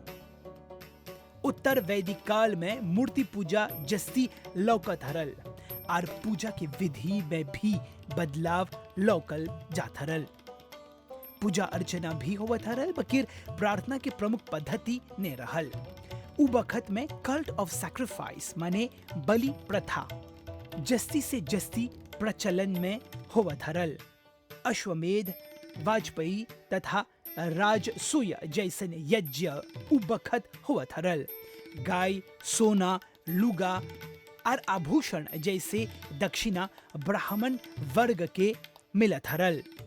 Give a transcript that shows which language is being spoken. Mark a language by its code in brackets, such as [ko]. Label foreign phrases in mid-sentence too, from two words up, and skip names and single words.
[bho] उत्तर वैदिक काल में मूर्ति पूजा जस्ती लौकत हरल और पूजा के विधि में भी बदलाव लौकल जात हरल। पूजा अर्चना भी होवत हरल, बकिर प्रार्थना के प्रमुख पद्धति ने रहल। उ बखत में [en] cult of sacrifice [bho] माने बलि प्रथा जस्ती से जस्ती प्रचलन में होवत हरल। अश्वमेध, वाजपेयी तथा राजसूय जैसन यज्ञ उ बखत होवत हरल। गाय, सोना, लुगा और आभूषण जैसे दक्षिणा ब्राह्मण वर्ग के मिलत हरल।